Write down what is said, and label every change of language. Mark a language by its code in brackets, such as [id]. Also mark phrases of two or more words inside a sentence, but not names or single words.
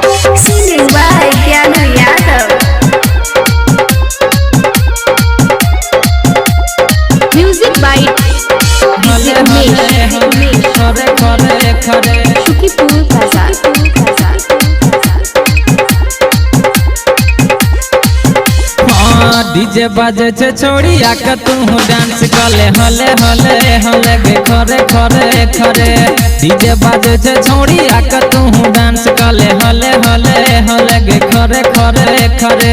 [en] Singing by Gyanu Yadav. Music by DJ Umesh. Shukipur Bazaar. [anp] डीजे बाजे छे छोड़ी आके तू डांस कले हले हले हले गे खरे खरे खरे। डीजे बाजे छे छोड़ी आके तू डांस कले हले हले हले गे खरे खरे खरे।